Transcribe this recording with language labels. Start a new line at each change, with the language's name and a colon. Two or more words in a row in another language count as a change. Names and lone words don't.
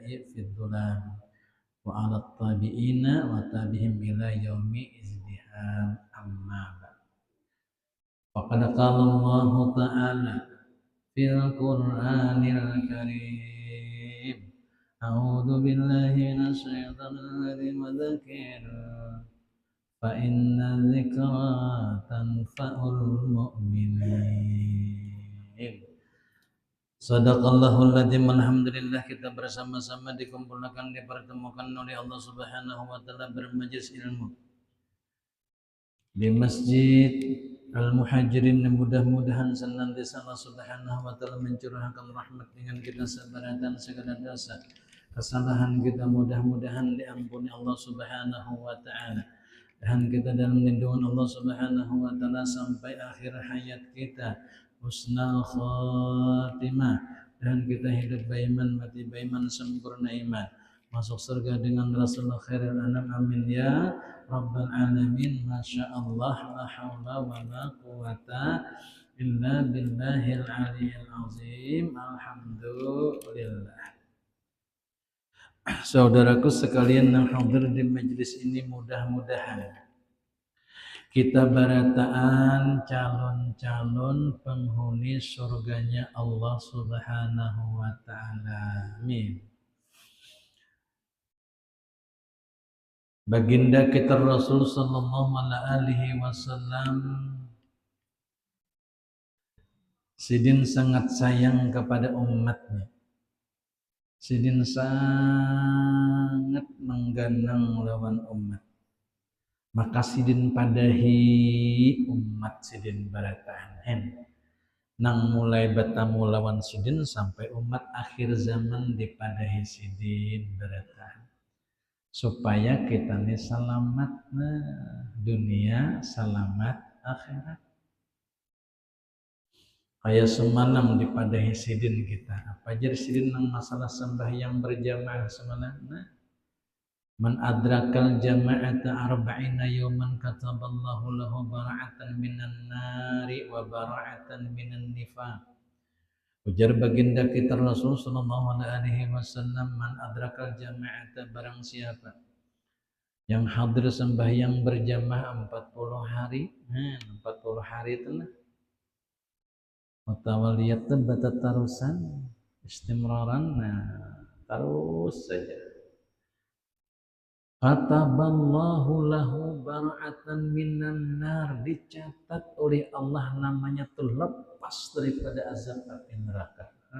Arabic: في الظلام وعلى التابعين وتابعهم إلى يوم ازدهام أما بعد فقد قال الله تعالى في القرآن الكريم أعوذ بالله من الشيطان الرجيم وذكر فإن الذكرى تنفع المؤمنين. صدق الله العظيم.
Indonesian: Alhamdulillah kita bersama-sama dikumpulkan dipertemukan oleh Allah
Arabic: سبحانه وتعالى
Indonesian: bermajlis ilmu di Masjid Al-Muhajirin. Mudah-mudahan senantiasa Allah
Arabic: سبحانه وتعالى
Indonesian: mencurahkan rahmat dengan kita sebaratan segala dosa kesalahan kita, mudah-mudahan diampuni Allah
Arabic: سبحانه وتعالى
Indonesian: dan kita dalam lindungan Allah
Arabic: سبحانه وتعالى
Indonesian: sampai akhir hayat kita,
Arabic: حسن الخاتمة,
Indonesian: dan kita hidup beriman, mati beriman, sempurna iman, masuk surga dengan Rasulullah
Arabic: خير الأنام. آمين يا رب العالمين. ما شاء الله, لا حول ولا قوة إلا بالله العلي العظيم. Alhamdulillah.
Indonesian: Saudaraku sekalian yang hadir di majelis ini, mudah-mudahan kita berataan calon-calon penghuni surganya Allah
Arabic: سبحانه وتعالى.
Banjar: Amin. Baginda kita Rasul
Arabic: صلى الله عليه وسلم
Banjar: sidin sangat sayang kepada umatnya. Sidin sangat mengganang lawan umat. Maka sidin padahi umat sidin barataan nang mulai bertamu lawan sidin sampai umat akhir zaman dipadahi sidin barataan supaya kita ini selamat dunia, selamat akhirat. Kayak semalam dipadahi sidin kita. Apa jadi sidin nang masalah sembahyang berjamaah semalam?
Arabic: من أدرك الجماعة أربعين يوما كتب الله له براءة من النار وبراءة من النفاق.
Banjar: Ujar baginda kita Rasul
Arabic: صلى الله عليه وسلم, من أدرك الجماعة,
Banjar: barang siapa yang hadir sembahyang berjamaah 40 hari. 40 hari itu lah.
Arabic: Mutawaliyatan batatarusan istimraran.
Banjar: terus saja.
Arabic: كتب الله له براءة من النار,
Banjar: dicatat oleh Allah namanya tuh lepas daripada azab api neraka.